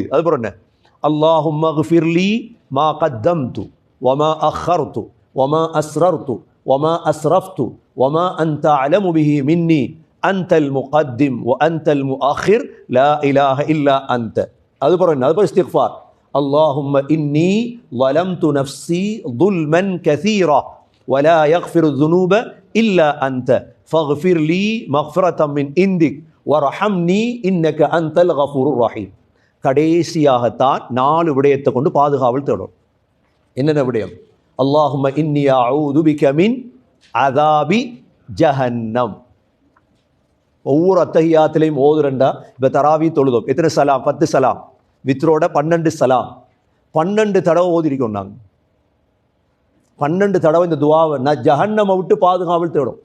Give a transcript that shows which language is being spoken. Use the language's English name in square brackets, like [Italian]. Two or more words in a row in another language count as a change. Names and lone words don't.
[Arabic] أذكره اللهم اغفر لي ما قدمت وما أخرت وما أسررت وما أسرفت وما أنت أعلم به مني أنت المقدم وأنت المؤخر لا إله إلا أنت. أذكر استغفار. اللهم إني ظلمت نفسي ظلما كثيرا ولا يغفر الذنوب إلا أنت فاغفر لي مغفرة من عندك وارحمني إنك أنت الغفور الرحيم. [Tamil] கடைசியாகத்தான் 4 விடயத்தை கொண்டு பாதுகாவல் தேடும். என்னென்ன விடயம்? [Arabic] اللهم إني أعوذ بك من عذاب جهنم. [Tamil] ஒவ்வொரு அத்தஹியாத்திலையும் ஓதுறண்டா, இப்போ தராவி தொழுதோம், எத்தனை சலாம்? 10 சலாம். வித்ரோட 12 சலாம். 12 தடவை ஓதிருக்கோம் நாங்கள். 12 தடவை இந்த துவாவை நான் ஜஹன்னமை விட்டு பாதுகாவல் தேடும்.